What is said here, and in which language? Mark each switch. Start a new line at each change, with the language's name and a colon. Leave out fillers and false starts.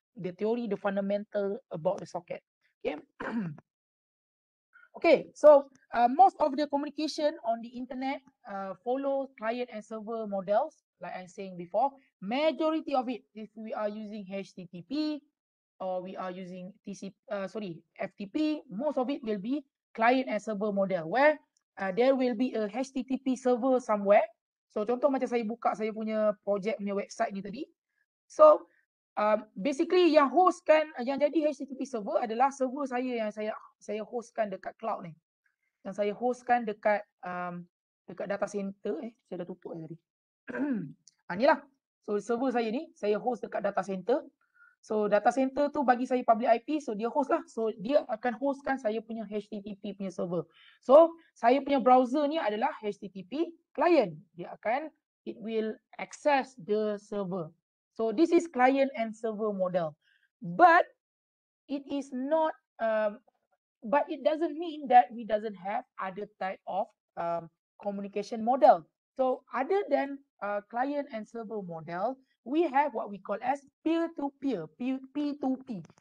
English: The fundamental about the socket. Okay. Okay, so most of the communication on the internet follow client and server models, like I'm saying before. Majority of it, if we are using HTTP or we are using FTP, most of it will be client and server model, where there will be a HTTP server somewhere.
Malay: So contoh macam saya buka saya punya project punya website ni tadi. So basically yang jadi HTTP server adalah server saya yang saya hostkan dekat cloud ni. Yang saya hostkan dekat data center saya dah tutup tadi. Ni lah. So server saya ni, saya host dekat data center. So data center tu bagi saya public IP, so dia host lah. So dia akan hostkan saya punya HTTP punya server. So saya punya browser ni adalah HTTP client.
English: It will access the server. So this is client and server model. But it is not but it doesn't mean that we doesn't have other type of communication model. So other than client and server model, we have what we call as peer-to-peer, P2P.